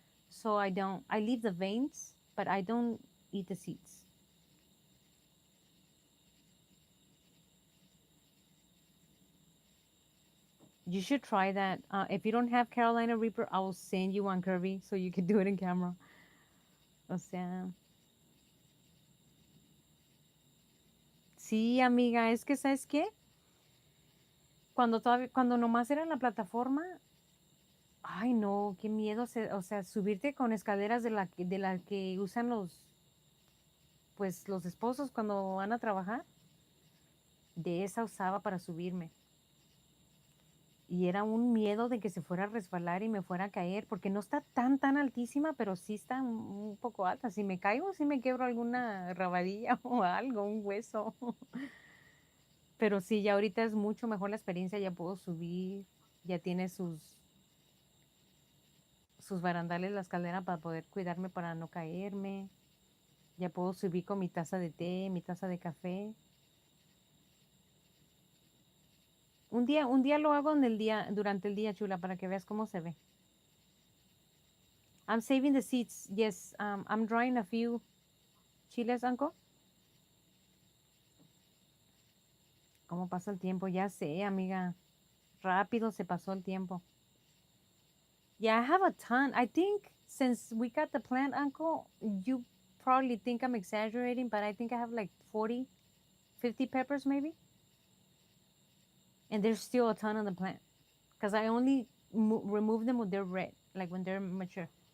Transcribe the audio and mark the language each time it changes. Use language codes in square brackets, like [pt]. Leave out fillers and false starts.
[en] So I leave the veins, but I don't eat the seeds. You should try that. If you don't have Carolina Reaper, I will send you one, Kirby, so you can do it in camera. [es] O sea, sí, amiga, es que, ¿sabes qué? Cuando nomás era en la plataforma, ay, no, qué miedo, o sea, subirte con escaleras de la que usan los esposos cuando van a trabajar. De esa usaba para subirme. Y era un miedo de que se fuera a resbalar y me fuera a caer, porque no está tan altísima, pero sí está un poco alta. Si me caigo, sí me quebro alguna rabadilla o algo, un hueso. Pero sí, ya ahorita es mucho mejor la experiencia, ya puedo subir, ya tiene sus barandales la escalera para poder cuidarme para no caerme. Ya puedo subir con mi taza de té, mi taza de café. Un día lo hago durante el día, chula, para que veas cómo se ve. [en] I'm saving the seeds. Yes, I'm drying a few chiles, uncle. [es] ¿Cómo pasa el tiempo? Ya sé, amiga. Rápido se pasó el tiempo. [en] Yeah, I have a ton. I think since we got the plant, uncle, you probably think I'm exaggerating, but I think I have like 40, 50 peppers maybe. And there's still a ton on the plant because I only remove them when they're red, like when they're mature.